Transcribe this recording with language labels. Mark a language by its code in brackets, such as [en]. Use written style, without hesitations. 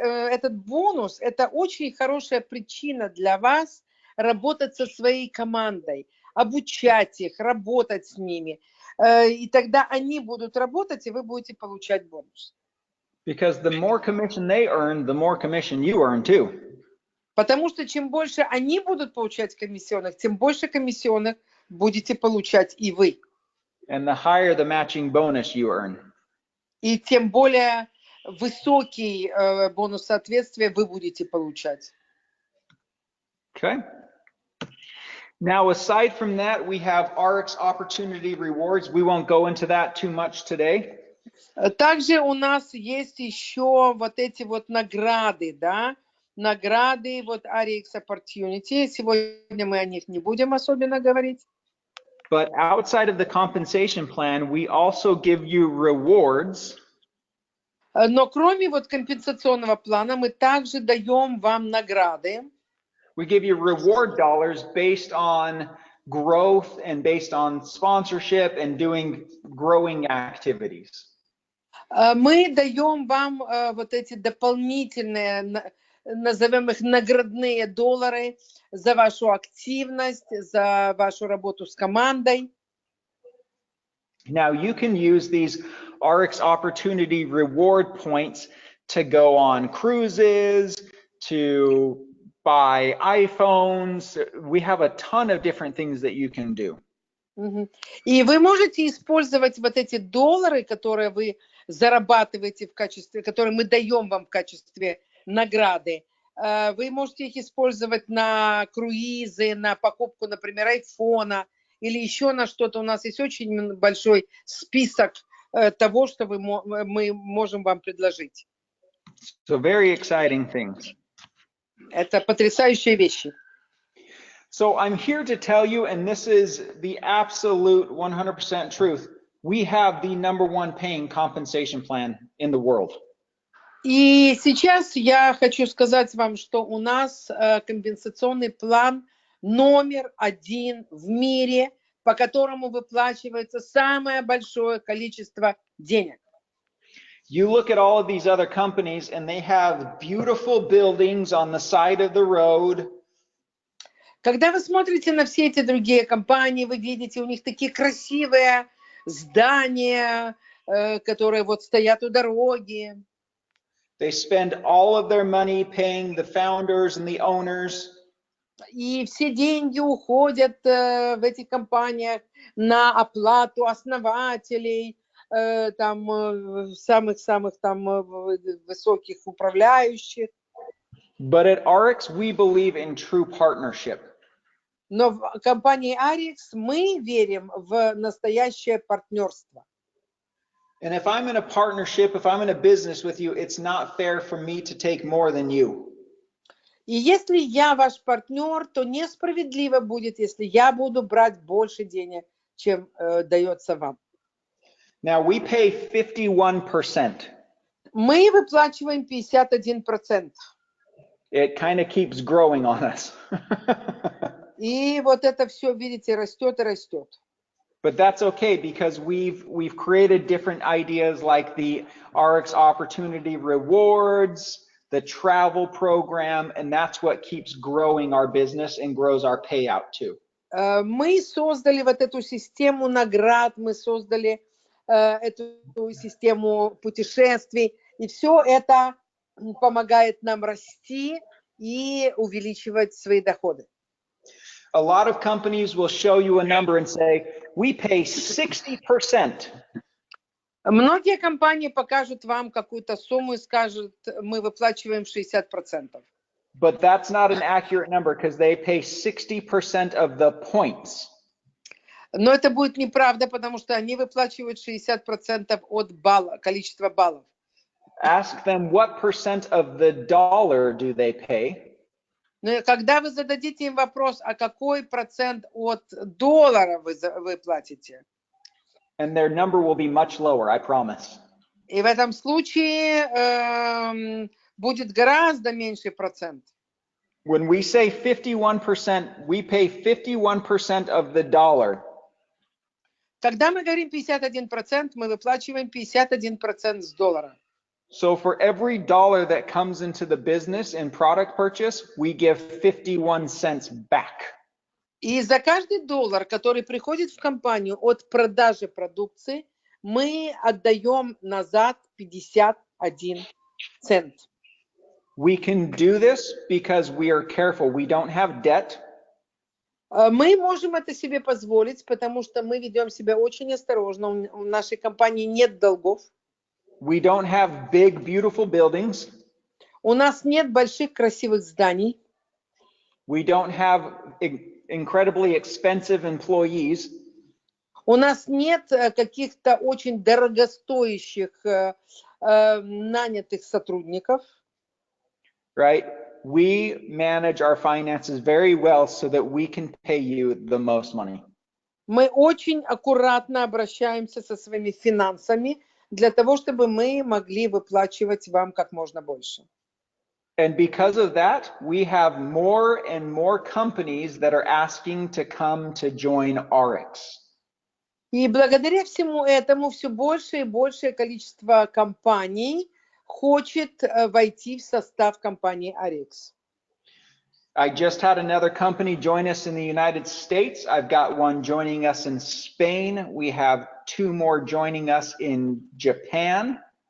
[ru] Этот бонус, это очень хорошая причина для вас работать со своей командой, обучать их, работать с ними. И тогда они будут работать, и вы будете получать бонус. [en] Because the more commission they earn, the more commission you earn too. [ru] Потому что чем больше они будут получать комиссионных, тем больше комиссионных будете получать и вы. [en] And the higher the matching bonus you earn. [ru] И тем более высокий бонус соответствия вы будете получать. [en] Okay. Now, aside from that, we have ARIIX opportunity rewards. We won't go into that too much today. [ru] Также у нас есть еще вот эти вот награды, да? Награды, вот ARIIX opportunity. Сегодня мы о них не будем особенно говорить. [en] But outside of the compensation plan, we also give you rewards. [ru] Но кроме вот компенсационного плана, мы также даем вам награды. [en] We give you reward dollars based on growth and based on sponsorship and doing growing activities. [ru] Мы даем вам вот эти дополнительные, назовем их наградные доллары за вашу активность, за вашу работу с командой. [en] Now you can use these ARIIX opportunity reward points to go on cruises, to buy iPhones. We have a ton of different things that you can do. [ru] И вы можете использовать вот эти доллары, которые вы зарабатываете в качестве, которые мы даем вам в качестве награды. Вы можете их использовать на круизы, на покупку, например, айфона или еще на что-то. У нас есть очень большой список того, что мы можем вам предложить. [en] So very exciting things. [ru] Это потрясающие вещи. [en] So I'm here to tell you, and this is the absolute 100% truth, we have the #1 paying compensation plan in the world. [ru] И сейчас я хочу сказать вам, что у нас компенсационный план номер 1 в мире, по которому выплачивается самое большое количество денег. [en] You look at all of these other companies and they have beautiful buildings on the side of the road. [ru] Когда вы смотрите на все эти другие компании, вы видите, у них такие красивые здания, которые вот стоят у дороги. [en] They spend all of their money paying the founders and the owners. [ru] И все деньги уходят в этих компаниях на оплату основателей, там самых-самых там высоких управляющих. [en] But at ARIIX, we believe in true partnership. [ru] Но в компании ARIIX мы верим в настоящее партнерство. [en] And if I'm in a partnership, if I'm in a business with you, it's not fair for me to take more than you. [ru] И если я ваш партнер, то несправедливо будет, если я буду брать больше денег, чем дается вам. [en] Now we pay 51%. [ru] Мы выплачиваем 51%. [en] It kind of keeps growing on us. [ru] И вот это все, видите, растет и растет. [en] But that's okay because we've created different ideas like the ARIIX Opportunity Rewards, the travel program, and that's what keeps growing our business and grows our payout too. [ru] Мы создали вот эту систему наград, мы создали эту систему путешествий, и все это помогает нам расти и увеличивать свои доходы. [en] A lot of companies will show you a number and say, we pay 60%. [ru] Многие компании покажут вам какую-то сумму и скажут, мы выплачиваем 60%. [en] But that's not an accurate number because they pay 60% of the points. [ru] Но это будет неправда, потому что они выплачивают 60% от количества баллов. [en] Ask them what percent of the dollar do they pay. [ru] Но когда вы зададите им вопрос, а какой процент от доллара вы платите? [en] And their number will be much lower, I promise. [ru] И в этом случае будет гораздо меньший процент. [en] When we say 51%, we pay 51% of the dollar. [ru] Когда мы говорим 51%, мы выплачиваем 51% с доллара. [en] So for every dollar that comes into the business in product purchase, we give 51 cents back. [ru] И за каждый доллар, который приходит в компанию от продажи продукции, мы отдаем назад 51 цент. [en] We can do this because we are careful. We don't have debt. [ru] Мы можем это себе позволить, потому что мы ведем себя очень осторожно. У нашей компании нет долгов. [en] We don't have big, beautiful buildings. [ru] У нас нет больших красивых зданий. [en] We don't have incredibly expensive employees. [ru] У нас нет каких-то очень дорогостоящих нанятых сотрудников. [en] Right? We manage our finances very well so that we can pay you the most money. [ru] Мы очень аккуратно обращаемся со своими финансами для того, чтобы мы могли выплачивать вам как можно больше. [en] And because of that, we have more and more companies that are asking to come to join ARIIX. [ru] И благодаря всему этому все большее и большее количество компаний хочет войти в состав компании ARIIX. [en] I just had another company join us in the United States. I've got one joining us in Spain. We have 2 more joining us in Japan.